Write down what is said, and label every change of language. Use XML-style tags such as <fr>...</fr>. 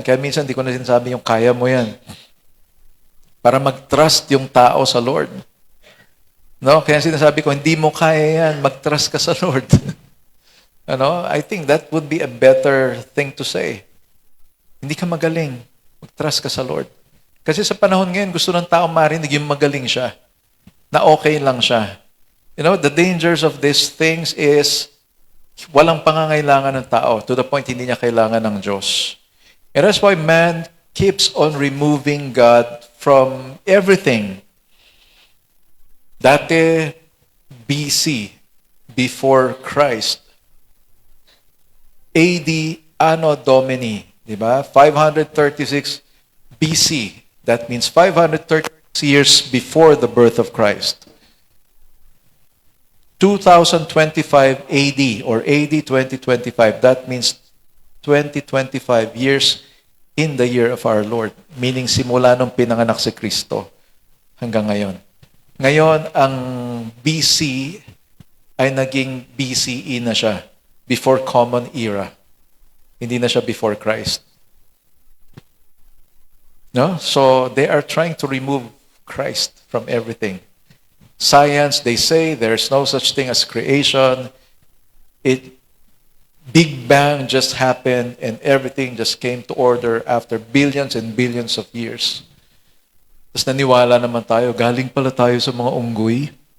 <tl>Kaya minsan di ko na sinasabi yung kaya mo yan. Para mag-trust yung tao sa Lord. No? Kaya sinasabi ko, hindi mo kaya yan, mag-trust ka sa Lord.</tl> <en>I think that would be a better thing to say.</en> <tl>Hindi ka magaling, mag-trust ka sa Lord. Kasi sa panahon ngayon, gusto ng tao marinig yung magaling siya. Na okay lang siya.</tl> <en>The dangers of these things is</en> <tl>walang pangangailangan ng tao</tl> <en>to the point</en> <tl>hindi niya kailangan ng Diyos.</tl> <en>And that's why man keeps on removing God from everything.</en> <tl>Dati,</tl> <en>BC, before Christ. AD, Anno Domini,</en> <tl>di ba?</tl> <en>536 BC. That means 536 years before the birth of Christ. 2025 AD or AD 2025, that means 2025 years in the year of our Lord.</en> <tl>Meaning simula nung pinanganak si Kristo hanggang ngayon. Ngayon, ang BC ay naging BCE na siya.</tl> <en>Before Common Era.</en> <tl>Hindi na siya</tl> <en>before Christ. No? So, they are trying to remove Christ from everything. Science, they say there's no such thing as creation. Big Bang just happened and everything just came to order after billions and billions of years.</en> <tl>Tapos naniwala naman tayo, galing pala tayo sa mga unggoy.</tl>